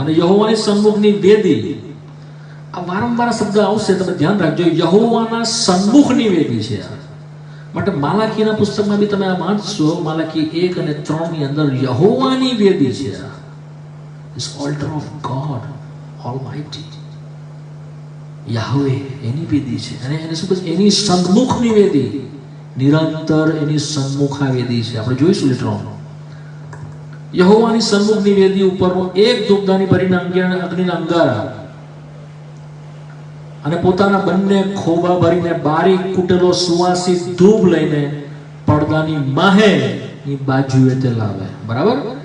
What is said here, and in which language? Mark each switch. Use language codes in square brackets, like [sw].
[gu] અને યહોવાની સન્મુખની વેદી, આ વારંવાર શબ્દ આવશે, તમે ધ્યાન રાખજો. યહોવાના સન્મુખની વેદી છે. માટે માલાકીના પુસ્તકમાં બી તમે આ વાંચશો, માલાકી 1 અને 3 ની અંદર યહોવાની વેદી છે. [en] This altar of God Almighty, [gu] યાહવે એની વેદી છે. અને એને શું કહે? એની સન્મુખની વેદી, નિરંતર એની સન્મુખ આ વેદી છે. આપણે જોઈશું લેટર ઓન. યહોવાની સન્મુખની વેદી ઉપરનો એક ધૂપદાની ભરીને અગ્નિના અંગારા અને પોતાના બંને ખોબા ભરીને બારીક કૂટેલો સુવાસિત ધૂપ લઈને પડદાની માહેની બાજુએ તે લાવે. બરાબર?